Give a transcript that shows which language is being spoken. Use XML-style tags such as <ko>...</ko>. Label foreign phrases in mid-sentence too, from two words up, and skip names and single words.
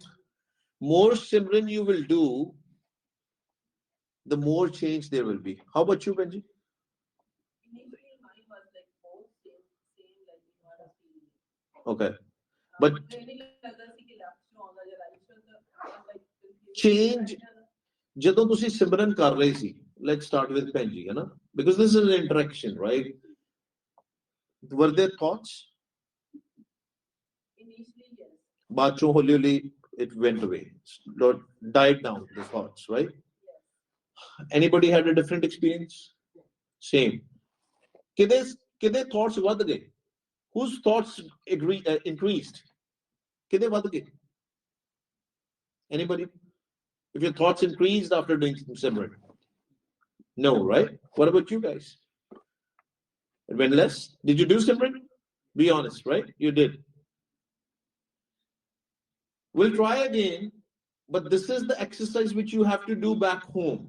<en>More simran you will do, the more change there will be. How about you, Benji? Okay. But change,</en> <pa>ਜਦੋਂ ਤੁਸੀਂ ਸਿਮਰਨ ਕਰ ਰਹੇ ਸੀ,</pa> <en>let's start with Benji, you know? Because this is an interaction, right? Were there thoughts? Initially, yes.</en> <pa>ਬਾਅਦ ਚੋਂ ਹੌਲੀ ਹੌਲੀ</pa> <en>it went away. Died down, the thoughts, right? Yes. Anybody had a different experience?</en> <pa>Same. Kide thoughts ਵੱਧ ਗਏ?</pa> <en>Whose thoughts increased?</en> <pa>Kide ਵੱਧ ਗਏ?</pa> <en>Anybody? If your thoughts increased after doing simran? No, right? What about you guys? It went less? Did you do simran? Be honest, right? You did. We'll try again, but this is the exercise which you have to do back home.</en>